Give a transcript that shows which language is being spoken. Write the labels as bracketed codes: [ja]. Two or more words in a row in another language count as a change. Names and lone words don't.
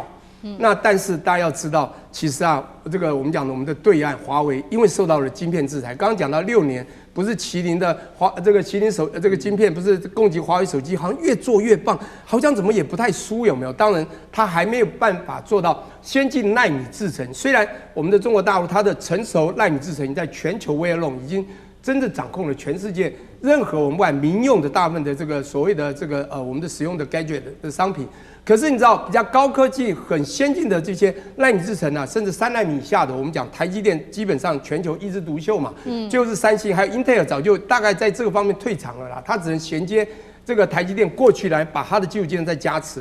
[zh] 那但是大家要知道，其實啊，這個我們講的我們的對岸華為，因為受到了晶片制裁，剛剛講到6年。不是麒麟的這個麒麟這個晶片，不是供給華為手機，好像越做越棒，好像怎麼也不太輸，有沒有？當然，它還沒有辦法做到先進奈米製程。雖然我們的中國大陸它的成熟奈米製程在全球 [en] way alone [zh] 已經真的掌控了全世界任何我們不管民用的大部分的這個所謂的這個我們的使用的 gadget 的商品。可是你知道比較高科技、很先進的這些奈米製程啊，甚至3奈米以下的，我們講台積電基本上全球一枝獨秀嘛，就是三星還有 Intel 早就大概在這個方面退場了啦，它只能銜接這個台積電過去來把它的技術技能再加持。